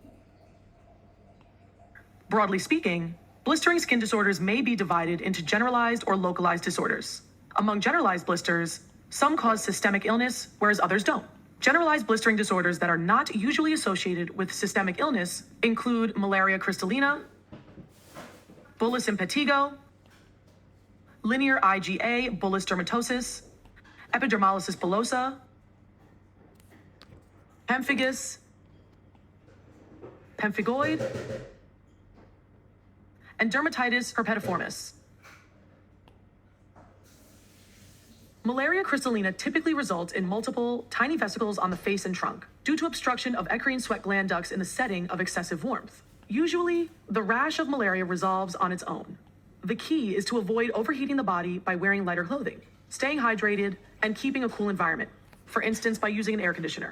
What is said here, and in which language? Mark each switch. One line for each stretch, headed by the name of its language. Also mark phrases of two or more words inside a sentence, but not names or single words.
English: Broadly speaking, blistering skin disorders may be divided into generalized or localized disorders. Among generalized blisters, some cause systemic illness, whereas others don't. Generalized blistering disorders that are not usually associated with systemic illness include malaria crystallina, bullous impetigo, linear IgA bullous dermatosis, epidermolysis bullosa, pemphigus, pemphigoid, and dermatitis herpetiformis. Malaria crystallina typically results in multiple tiny vesicles on the face and trunk due to obstruction of eccrine sweat gland ducts in the setting of excessive warmth. Usually, the rash of malaria resolves on its own. The key is to avoid overheating the body by wearing lighter clothing, staying hydrated, and keeping a cool environment, for instance by using an air conditioner.